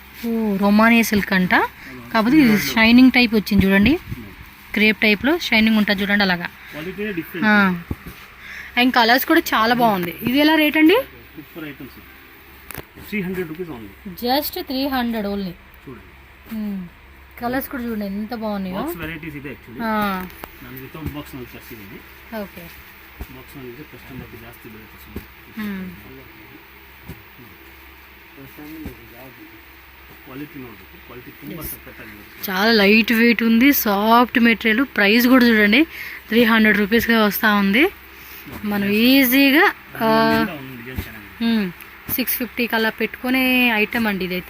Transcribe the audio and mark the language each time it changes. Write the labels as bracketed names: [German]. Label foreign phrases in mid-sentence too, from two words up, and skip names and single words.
[Telugu] ఓ, రోమానియా సిల్క్ అంట, కాకపోతే ఇది [English] shining type [Telugu] వచ్చింది చూడండి, క్రేప్ టైప్లో షైనింగ్ ఉంటుంది చూడండి అలాగా. క్వాలిటీనే డిఫరెంట్. [English] and colours [Telugu] కూడా చాలా బాగుంది. ఇది ఎలా రేట్ అండి? [English] super items, 300 rupees only. just 300 only. [Telugu] చూడండి కలర్స్ కూడా చూడండి ఎంత బాగున్నాయో. [English] box varieties [Kannada] ಇದೆ ಆಕ್ಚುಲಿ. ನಾನು [English] without box [Kannada] ನಲ್ಲಿ ತರಿಸಿದ್ದೀನಿ. ಓಕೆ, ಬಾಕ್ಸ್ ನಲ್ಲಿ ಇದೆ, ಕಸ್ಟಮರ್ಗೆ ಜಾಸ್ತಿ ಬರುತ್ತೆ ಸುಮ್ಮನೆ. క్వాలిటీ ನೋಡಬೇಕು, క్వాలిటీ ತುಂಬಾ ಸಕ್ಕತ್ತಾಗಿದೆ. [Telugu] చాలా [English] light weight [Telugu] ఉంది, [English] soft material. [Telugu] ప్రైస్ కూడా చూడండి 300 రూపీస్గా వస్తూ ఉంది. మనం ఈజీగా 650 కల్లా పెట్టుకునే ఐటమ్ అండి ఇదైతే.